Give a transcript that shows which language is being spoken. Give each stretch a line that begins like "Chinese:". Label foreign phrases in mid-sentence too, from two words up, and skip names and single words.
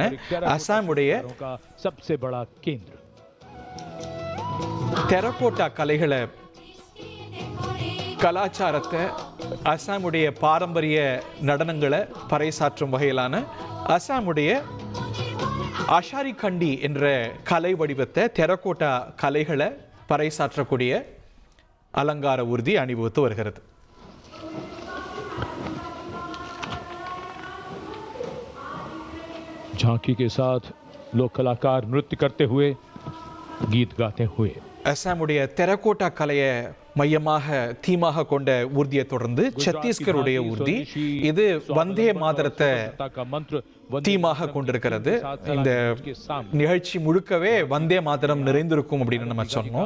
Tamil: அஸ்ஸாமுடைய டெரகோட்டா கலைகளை கலாச்சாரத்தை அஸ்ஸாமுடைய பாரம்பரிய நடனங்களை பறைசாற்றும் வகையிலான அஸ்ஸாமுடைய அஷாரி கண்டி என்ற கலை வடிவத்தை டெரகோட்டா கலைகளை பறைசாற்றக்கூடிய அலங்கார ஊர்தி அணிவகுத்து வருகிறது.
Hindi: झांकी के साथ लोक कलाकार नृत्य करते हुए गीत गाते हुए
Tamil: அஸ்ஸாமுடைய டெரகோட்டா கலையை மையமாக தீமாக கொண்ட ஊர்தியை தொடர்ந்து சத்தீஸ்கருடைய ஊர்தி இது வந்தே மாதரத்தை தீமாக கொண்டிருக்கிறது. இந்த நிகழ்ச்சி முழுக்கவே வந்தே மாதரம் நிறைந்திருக்கும் அப்படின்னு நம்ம சொன்னோம்.